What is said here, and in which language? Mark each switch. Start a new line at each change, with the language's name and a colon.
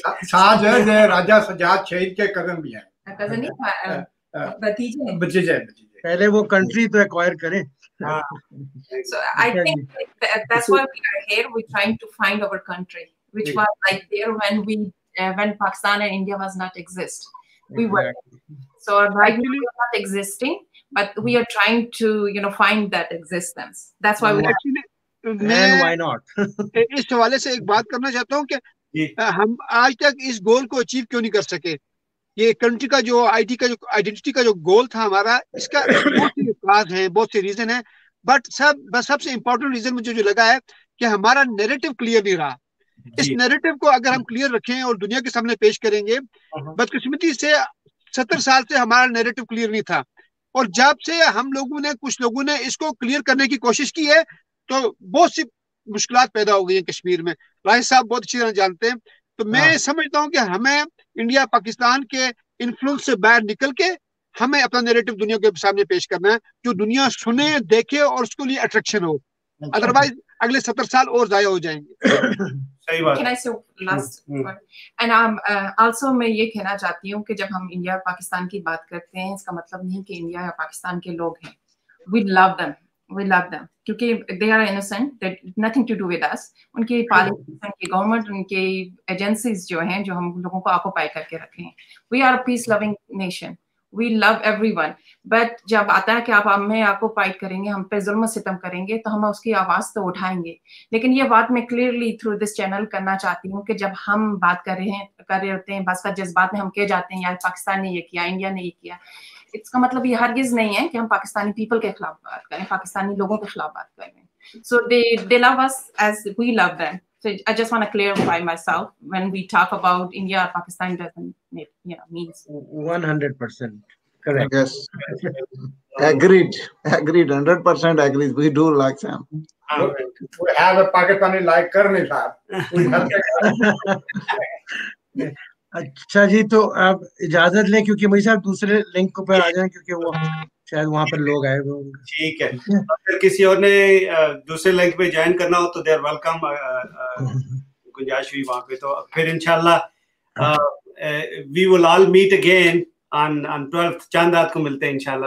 Urdu: سعد ہے راجہ سجاد شہید کے کزن بھی ہیں. کزن نہیں، بھتیجے. پہلے وہ کنٹری تو ایکوائر کریں.
English: So I think that's why we are here. We're trying to find our country, which was like there when Pakistan and India was not exist. We were. So right now we are not existing, but we are trying to, find that existence. That's why we are. And why not?
Urdu: اس حوالے سے ایک بات کرنا چاہتا ہوں کہ ہم آج تک اس گول کو اچیو کیوں نہیں کر سکے. یہ کنٹری کا جو آئیڈینٹی کا جو گول تھا ہمارا، اس کا بہت سی کاز ہیں، بہت سے ریزن ہیں، بٹ سب سے امپورٹنٹ ریزن مجھے جو لگا ہے کہ ہمارا نیریٹو کلیئر نہیں رہا. اس نیریٹو کو اگر ہم کلیئر رکھیں اور دنیا کے سامنے پیش کریں گے، بدقسمتی سے 70 سال سے ہمارا نیریٹو کلیئر نہیں تھا، اور جب سے ہم لوگوں نے کچھ لوگوں نے اس کو کلیئر کرنے کی کوشش کی ہے تو بہت سی مشکلات پیدا ہو گئی ہیں کشمیر میں. راہی صاحب بہت اچھی طرح جانتے ہیں. تو میں سمجھتا ہوں کہ ہمیں انڈیا پاکستان کے انفلوئنس سے باہر نکل کے ہمیں اپنا نیریٹو دنیا کے سامنے پیش کرنا ہے، جو دنیا سنے دیکھے اور اس کے لیے اٹریکشن ہو. ادروائز اگلے 70 سال اور ضائع ہو جائیں گے. صحیح بات.
English: Can I say last word? And also
Urdu: میں یہ کہنا چاہتی ہوں کہ جب ہم انڈیا پاکستان کی بات کرتے ہیں، اس کا مطلب نہیں کہ انڈیا یا پاکستان کے لوگ ہیں.
English: We love them.
Urdu: کیونکہ
English: they are innocent, they nothing to do with us.
Urdu: ان کی پالیسی، ان کی گورنمنٹ، ان کی ایجنسیز جو ہیں جو ہم لوگوں کو آکوپائی کر کے رکھے ہیں.
English: We are a peace loving nation. We love everyone. But
Urdu: جب آتا ہے کہ آپ ہمیں آکوپائی کریں گے، ہم پہ ظلم و ستم کریں گے، تو ہم اس کی آواز تو اٹھائیں گے. لیکن یہ بات میں کلیئرلی
English: through this channel
Urdu: کرنا چاہتی ہوں کہ جب ہم بات کر رہے ہوتے ہیں، بعض کا جذبات میں ہم کہہ جاتے ہیں یار پاکستان نے یہ کیا، انڈیا نے یہ کیا، اس کا مطلب یہ ہرگز نہیں ہے کہ ہم پاکستانی پیپل کے خلاف بات کریں، پاکستانی لوگوں کے خلاف بات کر رہے ہیں.
English: So they love us as we love them. So I just want to clarify myself when we talk about India or Pakistan doesn't means 100% correct. Yes. Agreed 100% agreed. We do like them. We have a Pakistani like Karni Sahab.
Urdu: اچھا جی، تو آپ اجازت لیں کیونکہ مجھے صاحب دوسرے link پر آ جائیں، کیونکہ وہ شاید وہاں پر لوگ آئے ہوئے ہوں گے. ٹھیک ہے. اگر کسی اور نے دوسرے لنک پہ جوائن کرنا ہو تو
English: They are welcome.
Urdu: گنجائش ہوئی وہاں پہ تو پھر انشاءاللہ
English: we will all meet again on
Urdu: 12 چاند رات کو ملتے ہیں انشاءاللہ.